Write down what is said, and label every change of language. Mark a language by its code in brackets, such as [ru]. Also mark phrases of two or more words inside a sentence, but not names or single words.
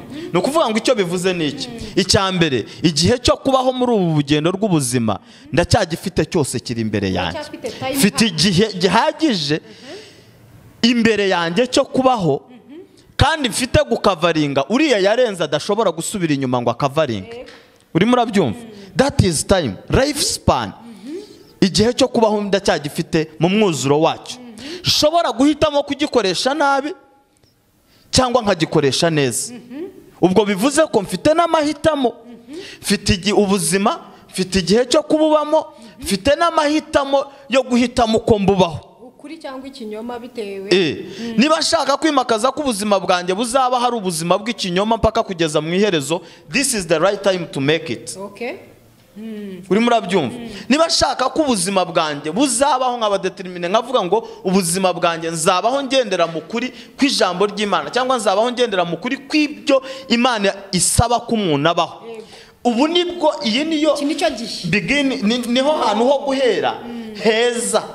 [rw] Ni ukuvuga ngo icyo bivuze ni iki? Icya mbere, igihe cyo kubaho muri ubu bugendo rw'ubuzima ndacyagifite cyose kiri imbere yanjye. Mfite igihe gihagije imbere yanjye cyo kubaho, kandi mfite gukavaringa uriya yarenze adashobora gusubira inyuma ngo akavaringe. Urimo urabyumva? [en] That is time, life span. [rw] Igihe cyo kubaho ndacyagifite mu mwuzuro wacyo. Nshobora guhitamo kugikoresha nabi cyangwa nkagikoresha neza. Ubwo bivuze ko mfite n'amahitamo. Mfite ubuzima, mfite igihe cyo kububamo, mfite n'amahitamo yo guhitamo uko mbubaho. Ukuri cyangwa ikinyoma bitewe. Niba nshaka kwimakaza ko ubuzima bwanjye buzaba hari ubuzima bw'ikinyoma mpaka kugeza mu iherezo, [en] this is the right time to make it. Okay. [rw] Urimo urabyumva? Niba nshaka ko ubuzima bwanjye buzabaho nk'abadetermine, nkavuga ngo ubuzima bwanjye nzabaho ngendera mu kuri kw'ijambo ry'Imana, cyangwa nzabaho ngendera mu kuri kw'ibyo Imana isaba ko umuntu abaho. Ubu nibwo iyi niyo niho hantu ho guhera heza.